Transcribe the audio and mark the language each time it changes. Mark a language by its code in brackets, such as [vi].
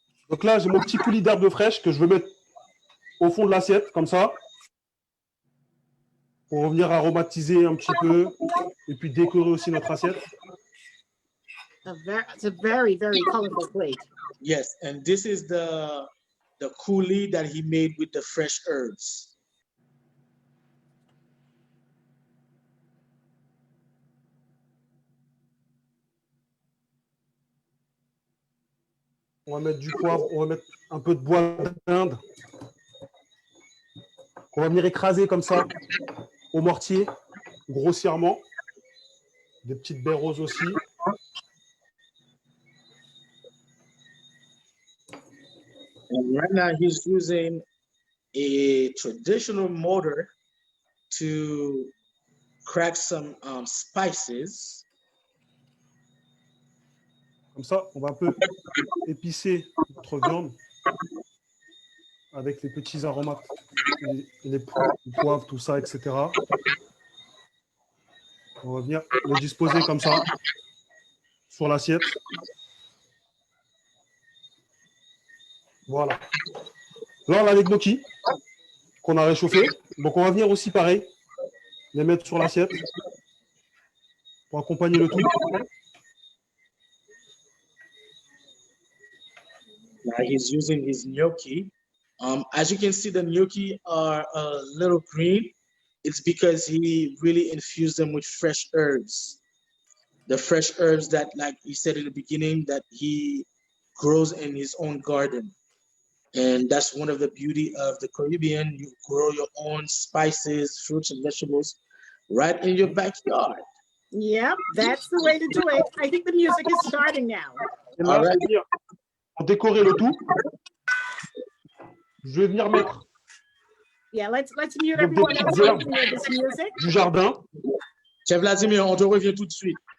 [fr] Donc là, j'ai mon petit coulis d'herbes fraîches que je veux mettre au fond de l'assiette, comme ça, pour revenir aromatiser un petit peu et puis décorer aussi notre assiette. [en] It's a very, very colorful plate. Yes, and this is the coulis that he made with the fresh herbs. [fr] On va mettre du poivre, on va mettre un peu de bois d'Inde. On va venir écraser comme ça au mortier, grossièrement. Des petites baies roses aussi. [en] And right now he's using a traditional mortar to crack some spices. [fr] Comme ça, on va un peu épicer notre viande avec les petits aromates, les poivres, tout ça, etc. On va venir le disposer comme ça sur l'assiette. Voilà. Là, on a les gnocchis qu'on a réchauffés. Donc, on va venir aussi, pareil, les mettre sur l'assiette pour accompagner le tout. [en] Now he's using his gnocchi. As you can see, the gnocchi are a little green. It's because he really infused them with fresh herbs. The fresh herbs that, like he said in the beginning, that he grows in his own garden. And that's one of the beauty of the Caribbean. You grow your own spices, fruits, and vegetables right in your backyard. Yep, that's the way to do it. I think the music is starting now. [fr] Et là, je vais venir décorer le tout. Je vais venir mettre [en] Yeah, let's mute everyone else so we can hear this music. [fr] du jardin. Chef Vladimir, on te revient tout de suite.